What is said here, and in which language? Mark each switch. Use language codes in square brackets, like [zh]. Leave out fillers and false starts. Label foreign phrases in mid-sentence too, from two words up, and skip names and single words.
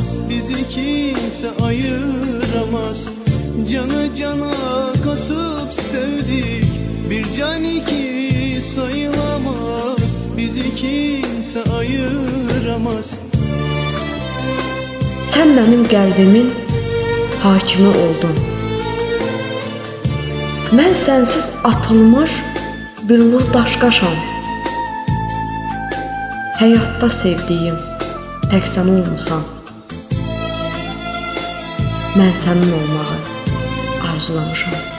[tr] Bizi kimse ayıramaz. Canı cana katıp sevdik, bir can iki sayılamaz. Bizi kimse ayıramaz. Sen benim qəlbimin hakimi oldun. [az] Mən sənsiz atılmış billur daşqaşam. Həyatda sevdiyim tək sən olmusan. Mən sənin olmağı arzulamışam.